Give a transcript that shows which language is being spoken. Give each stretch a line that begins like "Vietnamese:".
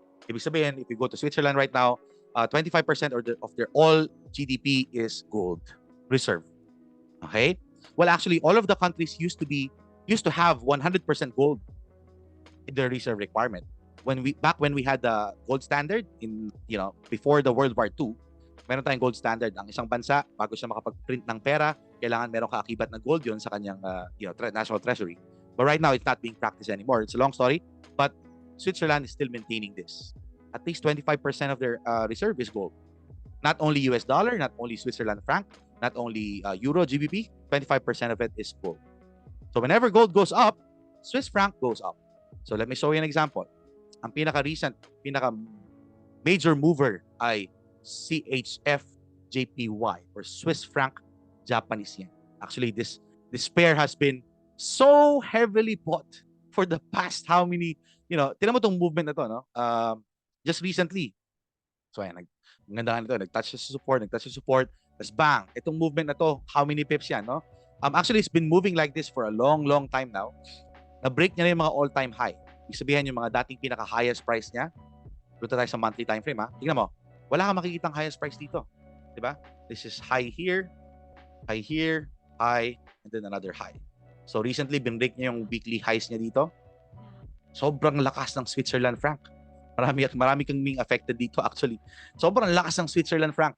Filipino: Ibig sabihin,
English: if you go to Switzerland right now, 25% of their all GDP is gold reserve. Okay? Well, actually, all of the countries used to have 100% gold in their reserve requirement. Back when we had the gold standard in, before the World War II,
Filipino: meron tayong gold standard. Ang isang bansa, bago siya makapag-print ng pera, kailangan meron kaakibat na gold yun sa kanyang national treasury.
English: But right now, it's not being practiced anymore. It's a long story, but Switzerland is still maintaining this. At least 25% of their reserve is gold. Not only US dollar, not only Switzerland franc, not only Euro GBP, 25% of it is gold. So whenever gold goes up, Swiss franc goes up. So let me show you an example.
Filipino: Ang pinaka-recent, major mover ay
English: CHF JPY or Swiss franc Japanese yen. Actually, this pair has been so heavily bought for the past how many,
Filipino: tinan mo tong movement na to, no?
English: Just recently.
Filipino: So ayan, maganda nito, nag-touch sa support, tapos bang, itong movement na to,
English: how many pips
Filipino: yan, no?
English: Actually, it's been moving like this for a long, long time now.
Filipino: Na-break niya na yung mga all-time high. Ibig sabihin yung mga dating pinaka-highest price niya. Dito tayo sa monthly time frame, ha? Tingnan mo, wala kang makikitang highest price dito. Diba?
English: This is high here, high, and then another high. So recently,
Filipino: binrake niya yung weekly highs niya dito. Sobrang lakas ng Switzerland franc. Marami kang being affected dito actually. Sobrang lakas ng Switzerland franc.